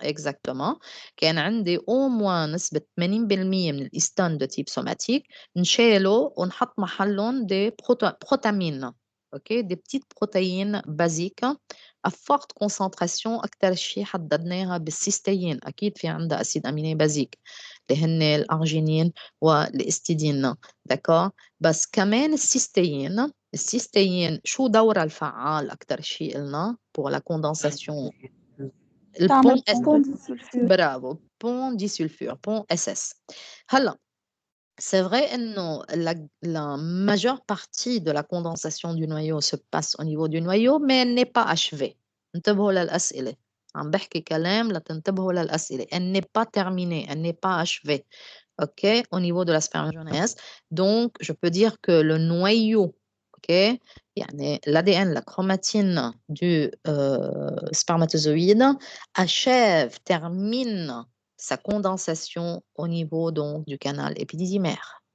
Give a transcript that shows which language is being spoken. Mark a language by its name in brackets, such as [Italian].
[Arabic] exactement كان عندي au moins نسبة 80% من الإستان [French] de type somatique [Arabic] نشالوا ونحط محلهم [French] des protamines. OK, des petites protéines basiques à forte concentration [Arabic] أكتر شيء حددناها بالسيستين. أكيد في عندها أسيد أميني بازيك اللي هن الأرجينين والإستيدين. داكور بس كمان السيستين شو دورها الفعال أكتر شيء قلنا [French] pour la condensation [Arabic] تعمل البون بون ديسولفور برافو بون disulfure بون SS. [French] هلا c'est vrai que la majeure partie de la condensation du noyau se passe au niveau du noyau, mais elle n'est pas achevée. [Arabic] انتبهوا للأسئلة. عم بحكي كلام لتنتبهوا للأسئلة. [French] Elle n'est pas terminée, elle n'est pas achevée. OK, au niveau de la spermatogenèse. Donc, je peux dire que le noyau OK يعني l'ADN la chromatine du spermatozoïde termine sa condensation au niveau donc du canal épididymère.